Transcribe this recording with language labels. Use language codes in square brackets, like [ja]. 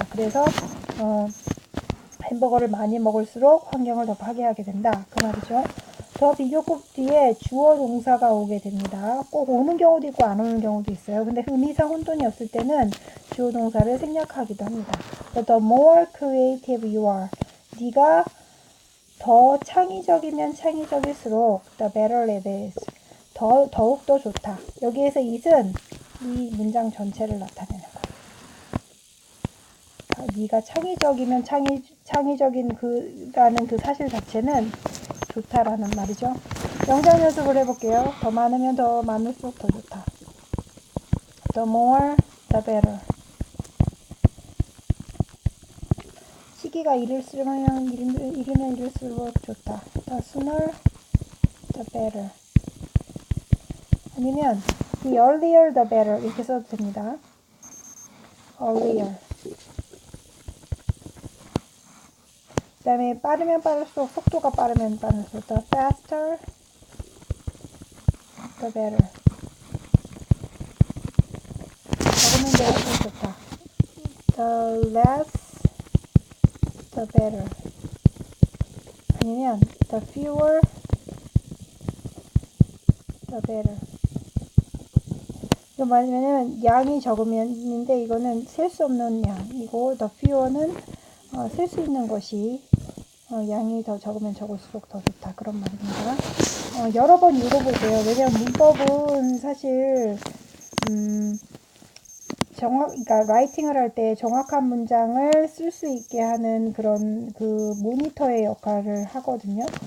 [ko] 그래서 햄버거를 많이 먹을수록 환경을 더 파괴하게 된다. 그 말이죠. 더 비교급 뒤에 주어 동사가 오게 됩니다. 꼭 오는 경우도 있고 안 오는 경우도 있어요. 근데 의미상 혼돈이 없을 때는 주어 동사를 생략하기도 합니다. [en] The more creative you are, [ko] 네가 더 창의적이면 창의적일수록 the better it is, 더욱 더 좋다. 여기에서 it은 이 문장 전체를 나타내는 거예요. 네가 창의적이면 창의적인 그라는 그 사실 자체는 좋다라는 말이죠. 영상 연습을 해볼게요. 더 많으면 더 많을수록 더 좋다. [en] The more, the better. [ko] 시기가 이를수면 이를수록 좋다. [en] The sooner, the better. [ko] 아니면 [en] the earlier, the better. [ko] 이렇게 써도 됩니다. earlier. 그 다음에 빠르면 빠를수록, 속도가 빠르면 빠를수록 [en] the faster, the better. [ko] 적으면 더 좋다. [en] The less, the better. [ko] 아니면 [en] the fewer, the better. [ko] 이거 뭐냐면 양이 적으면인데 이거는 셀 수 없는 양이고 the fewer는 셀 수 있는 것이 양이 더 적으면 적을수록 더 좋다. 그런 말입니다. 여러 번 읽어보세요. 왜냐면 문법은 사실 그러니까 라이팅을 할 때 정확한 문장을 쓸 수 있게 하는 그런 그 모니터의 역할을 하거든요.